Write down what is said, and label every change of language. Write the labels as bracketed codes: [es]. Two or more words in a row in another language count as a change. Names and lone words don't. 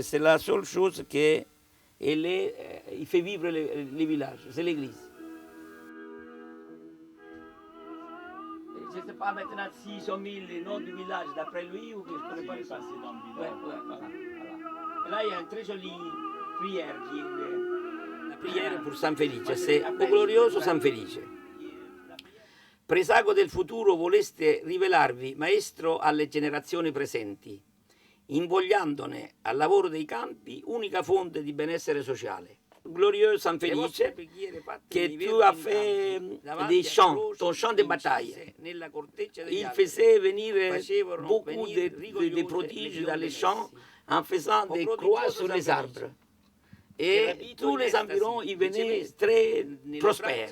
[fr] C'est la seule chose qui il fait vivre les villages, c'est l'église. Je ne sais pas maintenant s'ils ont mis les noms du village d'après lui ou que je ne connais pas les passer dans le village. Ouais, voilà. Là, il y a une très jolie prière, la prière pour San Felice, c'est [it] O glorioso [fr] San Felice. [it] Presago del futuro voleste rivelarvi maestro alle generazioni presenti, invogliandone al lavoro dei campi unica fonte di benessere sociale. [fr] Glorieux San Felice, que tu as fait des chants, ton chant de bataille. Il faisait venir beaucoup de prodiges dans les champs en faisant des croix sur les arbres. Et tous les environs, ils venaient très prospères.